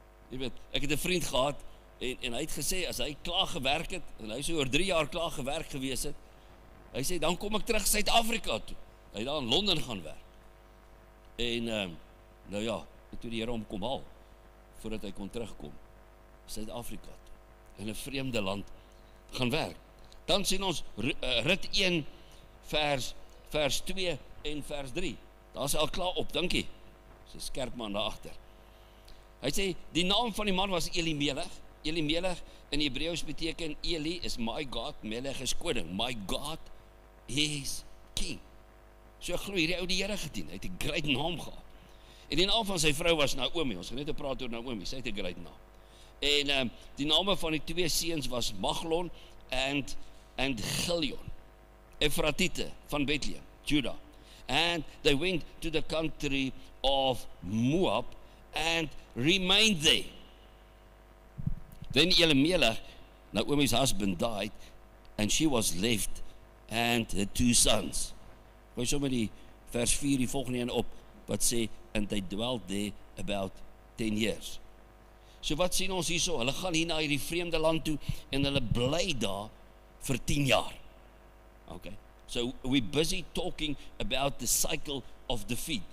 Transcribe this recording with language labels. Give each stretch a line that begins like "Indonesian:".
Afrikaans: Jy weet, ek het 'n vriend gehad, en hy het gesê, as hy klaar gewerk het, en hy so oor 3 jaar klaar gewerk gewees het, hy sê, dan kom ek terug Suid-Afrika toe. Hy het daar in Londen gaan werk. En, nou ja, toe die Here hom kom haal, voordat hy kon terugkom, Suid-Afrika toe, in 'n vreemde land, gaan werk. Dan sien ons, Rut 1, vers 2 en vers 3. Daar is al klaar op, dankie. Dis 'n skerp man daar agter. Hy sê, die naam van die man was Elimelech. Elimelech in Hebreëus beteken, Eli is my God, Melech is koning.
English: My God is king.
Afrikaans: So glo hierdie ou die Here gedien. Hy het 'n great naam gehad. En die naam van sy vrou was Naomi. Ons gaan net praat oor Naomi. Sy het 'n great naam. En die name van die twee seuns was Mahlon and Chilion. Efratite van Bethlehem, Judah.
English: And they went to the country of Moab and remained there. Then Elimelech, Naomi's husband, died, and she was left, and her 2 sons.
Afrikaans: Gooi sommer die vers 4, die volgende een op, wat sê,
English: and they dwelt there about 10 years.
Afrikaans: So wat sien ons hierso? Hulle gaan hier na hierdie vreemde land toe, en hulle bly daar vir 10 jaar. Okay.
English: So we're busy talking about the cycle of defeat.